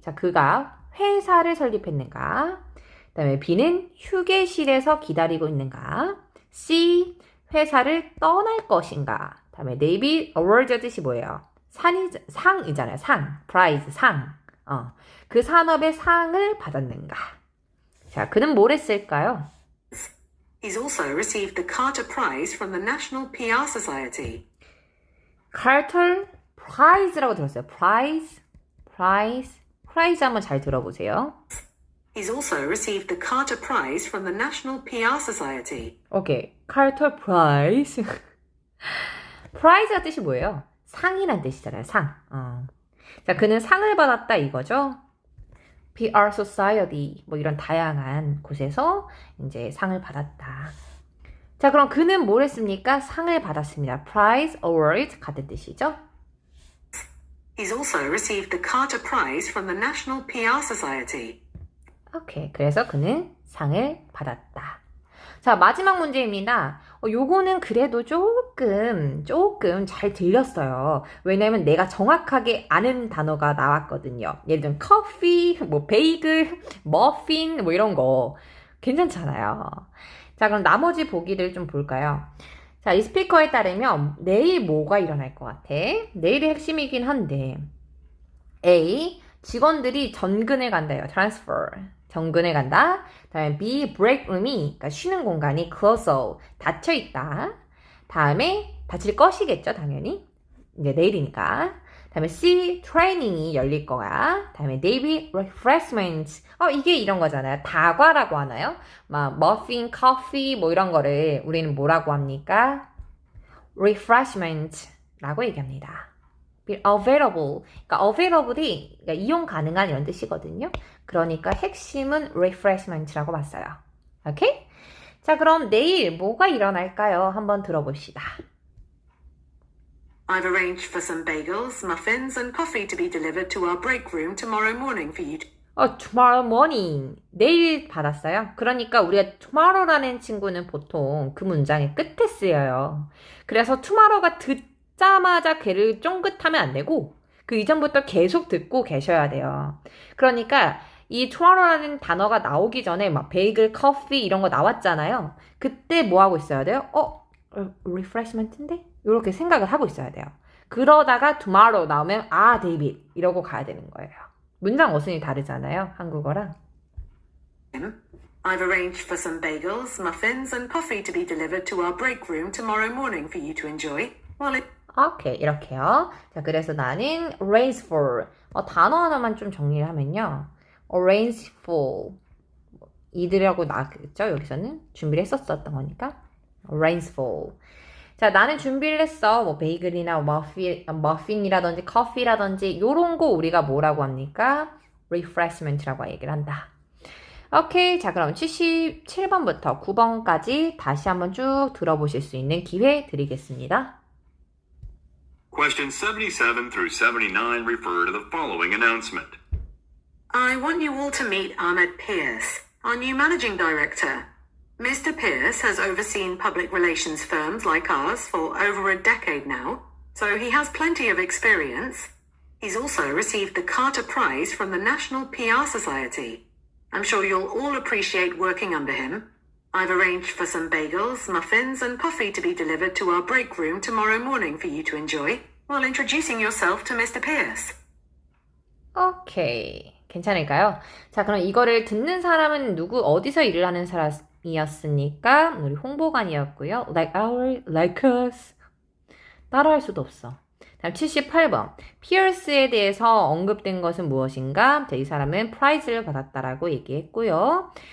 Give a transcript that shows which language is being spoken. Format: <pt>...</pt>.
<ko>자, 그가 회사를 설립했는가? 그 다음에 B는 휴게실에서 기다리고 있는가? C. 회사를 떠날 것인가? 그 다음에 D. award의 뜻이 뭐예요? 상이잖아요. 상. prize, 상. 그 산업의 상을 받았는가? 자, 그는 뭘 했을까요?</ko> <en>He's also received the Carter Prize from the National PR Society.</en> <ko>Carter Prize라고 들었어요.</ko> <en>Prize. Prize 한번 잘 들어보세요. He's also received the Carter Prize from the National PR Society.</en> <ko>오케이. Carter Prize. Prize가 뜻이 뭐예요? 상이란 뜻이잖아요. 상. 자, 그는 상을 받았다 이거죠. PR Society 뭐 이런 다양한 곳에서 이제 상을 받았다. 자, 그럼 그는 뭘 했습니까? 상을 받았습니다. Prize, award 같은 뜻이죠.</ko> <en>He's also received the Carter Prize from the National PR Society.</en> <ko>오케이. 그래서 그는 상을 받았다. 자, 마지막 문제입니다. 요거는 그래도 조금 잘 들렸어요. 왜냐면 내가 정확하게 아는 단어가 나왔거든요. 예를 들면 커피, 뭐 베이글, 머핀 뭐 이런 거 괜찮잖아요. 자, 그럼 나머지 보기를 좀 볼까요? 자, 이 스피커에 따르면 내일 뭐가 일어날 것 같아? 내일이 핵심이긴 한데 A. 직원들이 전근에 간다요. transfer. 전근에 간다. 다음에 B, break room이 그러니까 쉬는 공간이 closed, 닫혀 있다. 다음에 닫힐 것이겠죠, 당연히. 이제 내일이니까. 다음에 C, training이 열릴 거야. 다음에 D, refreshment. 이게 이런 거잖아요. 다과라고 하나요? 막 머핀, 커피 뭐 이런 거를 우리는 뭐라고 합니까? refreshment라고 얘기합니다.</ko> <en>available.</en> <ko>그러니까 available이 그러니까 이용 가능한 이런 뜻이거든요. 그러니까 핵심은 refreshment라고 봤어요. 오케이? 자, 그럼 내일 뭐가 일어날까요? 한번 들어봅시다.</ko> <en>I've arranged for some bagels, muffins, and coffee to be delivered to our break room tomorrow morning for you. tomorrow morning.</en> <ko>내일 받았어요. 그러니까 우리가 tomorrow라는 친구는 보통 그 문장의 끝에 쓰여요. 그래서 tomorrow가 듣자마자 걔를 쫑긋하면 안 되고 그 이전부터 계속 듣고 계셔야 돼요. 그러니까 이 tomorrow라는 단어가 나오기 전에 막 베이글, 커피 이런 거 나왔잖아요. 그때 뭐 하고 있어야 돼요? refreshment인데? 이렇게 생각을 하고 있어야 돼요. 그러다가 tomorrow 나오면 데이빗 이러고 가야 되는 거예요. 문장 어순이 다르잖아요. 한국어랑.</ko> <en>I've arranged for some bagels, muffins, and coffee to be delivered to our break room tomorrow morning for you to enjoy.</en> <ko>오케이, 이렇게요. 자, 그래서 나는 arrange for. 단어 하나만 좀 정리를 하면요. arrange for. 이들이라고 나왔겠죠? 여기서는 준비를 했었던 거니까. arrange for. 자, 나는 준비를 했어. 뭐 베이글이나 머핀이라든지 커피라든지 요런 거 우리가 뭐라고 합니까? refreshment라고 얘기를 한다. 오케이. 자, 그럼 77번부터 9번까지 다시 한번 쭉 들어보실 수 있는 기회 드리겠습니다.</ko> <en>Questions 77 through 79 refer to the following announcement. I want you all to meet Ahmed Pierce, our new managing director. Mr. Pierce has overseen public relations firms like ours for over a decade now, so he has plenty of experience. He's also received the Carter Prize from the National PR Society. I'm sure you'll all appreciate working under him. I've arranged for some bagels, muffins, and coffee to be delivered to our break room tomorrow morning for you to enjoy, while introducing yourself to Mr. Pierce.</en> <ko>오케이. 괜찮을까요? 자, 그럼 이거를 듣는 사람은 누구, 어디서 일을 하는 사람이었습니까? 우리 홍보관이었고요.</ko> <en>like us.</en> <ko>따라할 수도 없어. 다음 78번. 피어스에 대해서 언급된 것은 무엇인가? 이 사람은 프라이즈를 받았다라고 얘기했고요.</ko>